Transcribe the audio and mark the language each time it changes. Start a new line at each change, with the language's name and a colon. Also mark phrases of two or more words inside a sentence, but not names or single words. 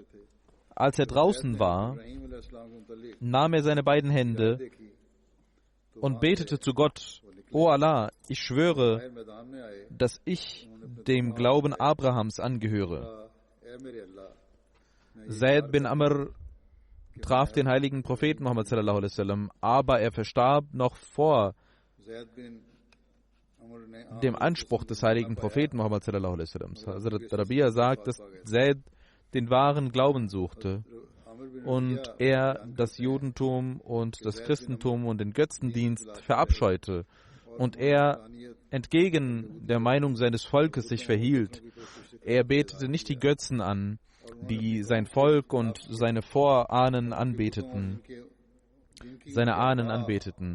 German: Als er draußen war, nahm er seine beiden Hände und betete zu Gott, O Allah, ich schwöre, dass ich dem Glauben Abrahams angehöre. Zaid bin Amr traf den heiligen Propheten Muhammad
Arabic: صلى الله عليه وسلم,
German: aber er verstarb noch vor dem Anspruch des heiligen Propheten Muhammad
Arabic: صلى الله عليه وسلم.
German: Hazrat Rabia sagt, dass Zaid den wahren Glauben suchte und er das Judentum und das Christentum und den Götzendienst verabscheute und er entgegen der Meinung seines Volkes sich verhielt. Er betete nicht die Götzen an die sein Volk und seine Vorahnen anbeteten, seine Ahnen anbeteten.